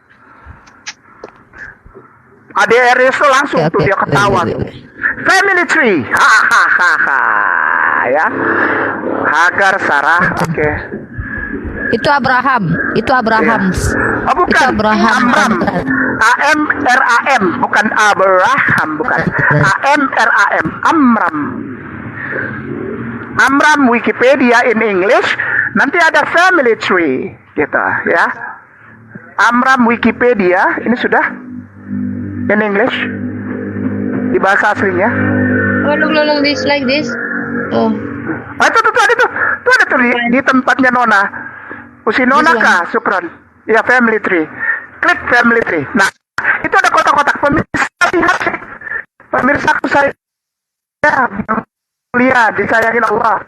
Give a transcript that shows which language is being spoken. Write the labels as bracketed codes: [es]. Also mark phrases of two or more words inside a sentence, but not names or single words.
[id] ADRS itu langsung tuh dia ketawa tuh. [en] Family tree. [id] Hahaha ya. Hagar, Sarah. Oke. Itu Abraham. Itu Abraham. Oh bukan, Itu Abraham. Amram. A-M-R-A-M, bukan Abraham, bukan. A-M-R-A-M, Amram. Amram Wikipedia [en] in English, [id] nanti ada [en] family tree, [id] gitu ya. Amram Wikipedia, ini sudah [en] in English, [id] di bahasa aslinya. [en] Oh, look, this like this. Oh. [id] Ah, itu ada tuh di tempatnya Nona. Usi Nona kah, Sukron? Ya, [en] family tree. [id] Klik [en] family tree. [id] Nah, itu ada kotak-kotak. Pemirsa lihat, pemirsaku saya yang mulia, disayangin Allah.